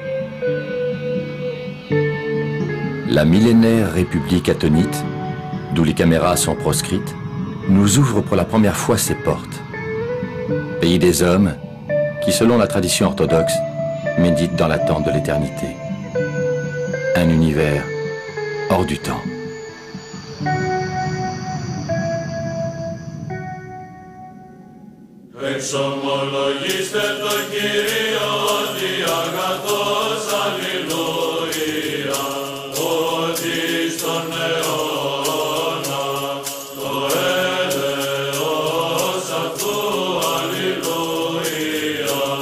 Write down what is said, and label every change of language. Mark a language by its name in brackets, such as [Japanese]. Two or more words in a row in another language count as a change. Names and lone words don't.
[French] La millénaire République attonite, d'où les caméras sont proscrites, nous ouvre pour la première fois ses portes. Pays des hommes qui, selon la tradition orthodoxe, méditent dans l'attente de l'éternité. Un univers hors du temps. [Greek] Εξομολογήστε το Κύριο ότι αγαθός αλληλούια, ότι στον αιώνα το έλεος αυτού αλληλούια.